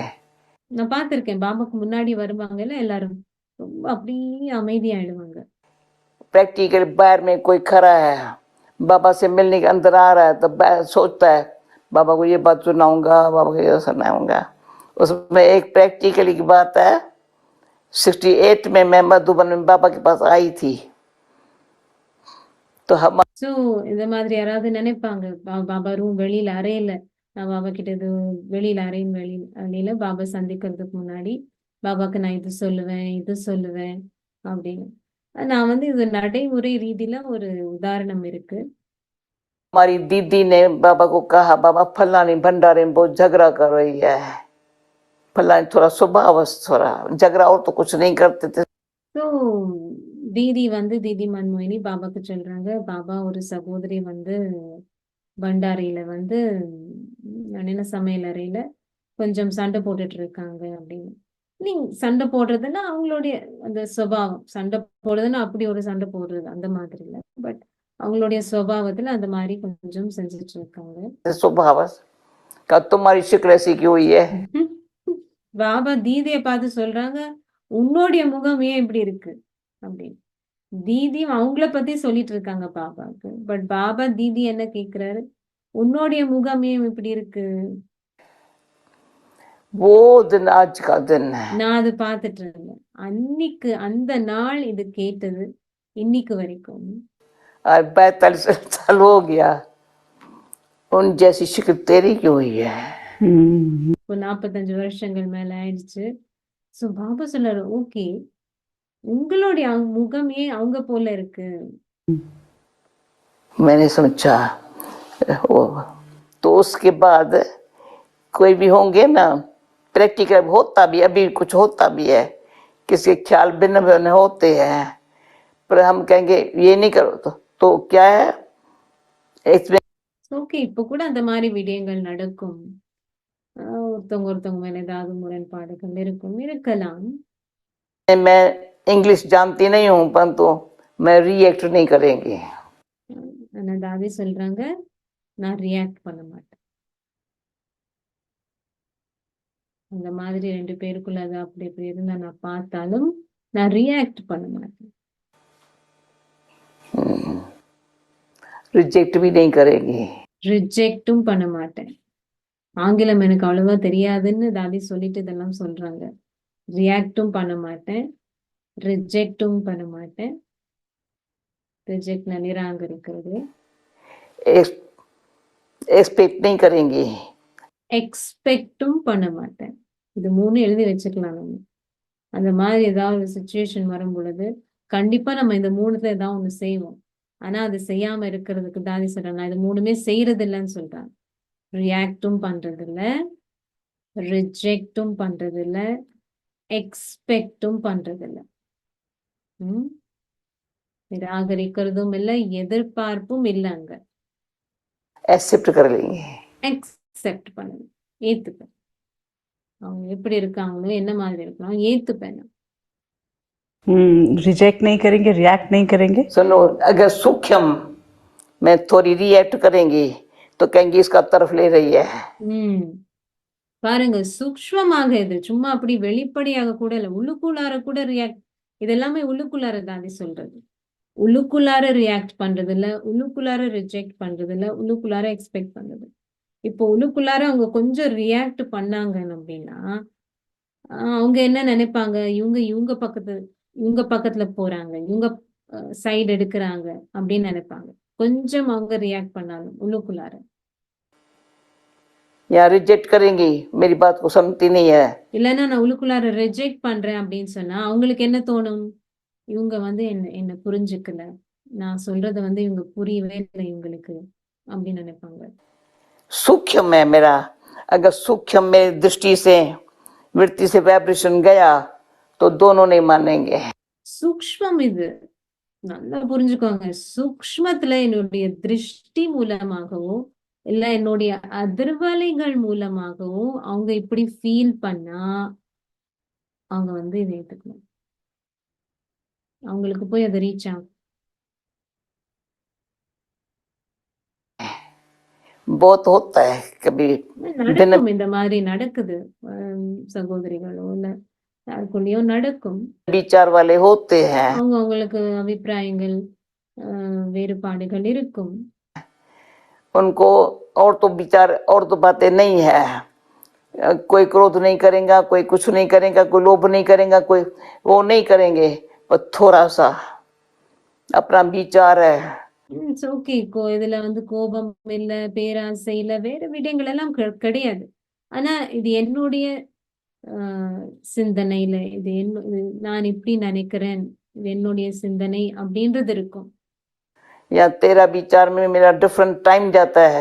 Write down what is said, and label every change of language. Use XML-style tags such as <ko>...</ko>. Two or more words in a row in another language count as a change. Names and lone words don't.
<ta>நான் பார்த்திருக்கேன். பாபாக்கு முன்னாடி வருவாங்கல்ல எல்லாரும். ரொம்ப அப்படியே அமைதியாயிடுவாங்க.</ta> <hi>प्रैक्टिकल बाहर में कोई खड़ा है, बाबा से मिलने के अंदर आ रहा है तो सोचता है बाबा को ये बात सुनाऊंगा, बाबा को ये सुनाऊंगा. उसमें एक प्रैक्टिकली की बात है. 68 में मैं मधुबन में बाबा के पास आई थी तो हम</hi> <ta>ஸோ இந்த மாதிரி யாராவது நினைப்பாங்க, பாபா ரூம் வெளியில அறையில, நான் பாபா கிட்ட இது வெளியில அறையின் வெளியில பாபா சந்திக்கிறதுக்கு முன்னாடி பாபாக்கு நான் இது சொல்லுவேன், இது சொல்லுவேன் அப்படின்னு. நான் வந்து இது நடைமுறை ரீதியில ஒரு உதாரணம் இருக்கு.</ta> <hi>हमारी दीदी ने बाबा को कहा बाबा फलानी भंडारे में बहुत झगड़ा कर रही है, फलानी थोड़ा स्वभाव थोड़ा झगड़ा और तो कुछ नहीं करते थे.</hi> <ta>ஸோ தீதி வந்து தீதி மன்மோயினி பாபாக்கு சொல்றாங்க, பாபா ஒரு சகோதரி வந்து பண்டாரியில வந்து என்ன சமையல் அறையில கொஞ்சம் சண்டை போட்டுட்டு இருக்காங்க அப்படின்னு. நீங்க சண்டை போடுறதுன்னா அவங்களுடைய அந்த சுபாவம், சண்டை போடுறதுன்னா அப்படி ஒரு சண்டை போடுறது அந்த மாதிரி இல்லை, பட் அவங்களுடைய சுபாவத்துல அந்த மாதிரி கொஞ்சம் செஞ்சுட்டு இருக்காங்க.</ta> <hi>स्वभाव का तुम्हारी शिक्ल ऐसी क्यों हुई है.</hi> <ta>பாபா தீதியை பார்த்து சொல்றாங்க, உன்னுடைய முகம் ஏன் இப்படி இருக்கு அப்படின்னு. தீதி அவங்கள பத்தி சொல்லிட்டு இருக்காங்க பாபாக்கு, பட் பாபா தீதி என்ன கேக்குறாரு, உன்னுடைய முகம் ஏன் இப்படி இருக்கு.</ta> <hi>वो दिन आज का दिन है.</hi> <ta>நான் அது பார்த்துட்டு இருந்தேன். அன்னைக்கு அந்த நாள் இது கேட்டது இன்னைக்கு வரைக்கும்.</ta> <hi>42 साल हो गया, उन जैसी शिक्ल तेरी क्यों हुई है.</hi> <ta>இப்போ 45 வருஷங்கள் மேல ஆயிடுச்சு. சோ பாபா சொல்றாரு, ஓகே உங்களுடைய முகம் ஏன் அவங்க போல இருக்கு.</ta> <hi>मैंने सोचा तो उसके बाद कोई भी होंगे ना प्रैक्टिकल होता भी, अभी कुछ होता भी है, किसी के ख्याल भिन्न भिन्न होते हैं, पर हम कहेंगे ये नहीं करो तो क्या है इसमें.</hi> <ta>ஓகே இப்ப கூட அந்த மாதிரி விடயங்கள் நடக்கும். ஒருத்தவங்க மேல ஏதாவது முரண்பாடுகள் இருக்கலாம்.</ta> <hi>मैं इंग्लिश जानती नहीं हूँ परंतु मैं रिएक्ट नहीं करेंगी.</hi> <ta>ஆனா தாதி சொல்றாங்க, நான் ரியாக்ட் பண்ண மாட்டேன். அந்த மாதிரி 2 பேருக்குள்ள அது அப்படி இப்படி இருந்தா நான் பார்த்தாலும் நான் ரியாக்ட் பண்ண மாட்டேன்.</ta> <hi>रिजेक्ट भी नहीं करेंगी.</hi> <ta>ரிஜெக்டும் பண்ண மாட்டேன். ஆங்கிலம் எனக்கு அவ்வளவா தெரியாதுன்னு தாதி சொல்லிட்டு இதெல்லாம் சொல்றாங்க. ரியாக்டும் பண்ண மாட்டேன், ரிஜெக்டும் பண்ண மாட்டேன். ரிஜெக்ட் நிராகரிக்கிறது.</ta> <hi>एक्सपेक्ट नहीं करेंगी.</hi> <ta>எக்ஸ்பெக்டும் பண்ண மாட்டேன். இது 3 எழுதி வச்சுக்கலாம் நம்ம. அந்த மாதிரி ஏதாவது சுச்சுவேஷன் வரும் பொழுது கண்டிப்பா நம்ம இந்த 3த்துல ஏதாவது ஒண்ணு செய்வோம். ஆனா அது செய்யாம இருக்கிறதுக்கு தாதி சொல்றாங்க, நான் இது 3மே செய்யறது இல்லைன்னு சொல்றாங்க. ரியாக்டும் பண்றது இல்ல, ரிஜெக்டும் பண்றது இல்ல, எக்ஸ்பெக்டும் பண்றது இல்ல. நிராகரிக்கிறதும் இல்ல, எதிர்பார்ப்பும் இல்ல. அங்க</ta> <hi>एक्सेप्ट कर लेंगे.</hi> <ta>அக்செப்ட் பண்ணணும், ஏத்துப்பேன். அவங்க எப்படி இருக்காங்களோ என்ன மாதிரி இருக்கலாம் ஏத்துப்பேன்.</ta> <hi>रिजेक्ट नहीं करेंगे, रिएक्ट नहीं करेंगे. सुनो अगर सूक्ष्म में थोड़ी रिएक्ट करेंगी तो कहेंगी इसका तरफ ले रही है.</hi> <ta>பாருங்க, சூக்ஷ்மமாக இது சும்மா அப்படி வெளிப்படையாக கூட இல்ல, உள்ளுக்குள்ளார கூட ரியாக்ட். இதெல்லாமே உள்ளுக்குள்ளார தாண்டி சொல்றது. உள்ளுக்குள்ளார ரியாக்ட் பண்றது இல்ல, உள்ளுக்குள்ளார ரிஜெக்ட் பண்றது இல்ல, உள்ளுக்குள்ளார எக்ஸ்பெக்ட் பண்றது. இப்போ உள்ளுக்குள்ளார அவங்க கொஞ்சம் ரியாக்ட் பண்ணாங்க அப்படின்னா அவங்க என்ன நினைப்பாங்க, இவங்க பக்கத்துல போறாங்க, இவங்க சைடு எடுக்கிறாங்க அப்படின்னு நினைப்பாங்க. கொஞ்சம் அவங்க ரியாக்ட் பண்ணாலும் உள்ளுக்குள்ளார.</ta> <hi>या रिजेक्ट करेंगी मेरी बात को सुनती नहीं है.</hi> <ta>இல்லைன்னா நான் உள்ளுக்குள்ளார ரிஜெக்ட் பண்றேன் அப்படின்னு சொன்னா அவங்களுக்கு என்ன தோணும், இவங்க வந்து என்ன புரிஞ்சுக்கல, நான் சொல்றது வந்து இவங்க புரியவே இல்லை இவங்களுக்கு அப்படின்னு நினைப்பாங்க.</ta> <hi>सूक्ष्म है मेरा, अगर सूक्ष्म में दृष्टि से वृत्ति से वाइब्रेशन गया तो दोनों नहीं मानेंगे.</hi> <ta>சூக்ஷ்மம் இது, நல்லா புரிஞ்சுக்கோங்க. சூக்ஷ்மத்துல என்னுடைய திருஷ்டி மூலமாகவோ இல்ல என்னுடைய அதிர்வலைகள் மூலமாகவோ அவங்க இப்படி ஃபீல் பண்ணா அவங்க வந்து இதை ஏத்துக்கணும். அவங்களுக்கு போய் அதை ரீச் ஆகும்.</ta> <hi>बहुत होता है कभी दिन</hi> <ta>நடக்கும் இந்த மாதிரி நடக்குது சகோதரிகளோ இல்ல யாருக்குள்ளயோ நடக்கும்</ta> <hi>विचार वाले होते हैं</hi> <ta>அவங்களுக்கு அபிப்பிராயங்கள் வேறுபாடுகள் இருக்கும்</ta> <hi>उनको और तो विचार और तो बातें नहीं है कोई क्रोध नहीं करेगा कोई कुछ नहीं करेगा कोई लोभ नहीं करेगा कोई वो नहीं करेंगे पर थोड़ा सा अपना विचार है</hi> <en>it's okay</en> <ta>இதுல வந்து கோபம் இல்ல பேராசை இல்ல வேற விடயங்கள் எல்லாம் கிடையாது ஆனா இது என்னுடைய சிந்தனையில இது நான் இப்படி நினைக்கிறேன் இது என்னுடைய சிந்தனை அப்படின்றது இருக்கும்</ta> <hi>या तेरा विचार में मेरा</hi> <en>different time</en> <hi>जाता है</hi>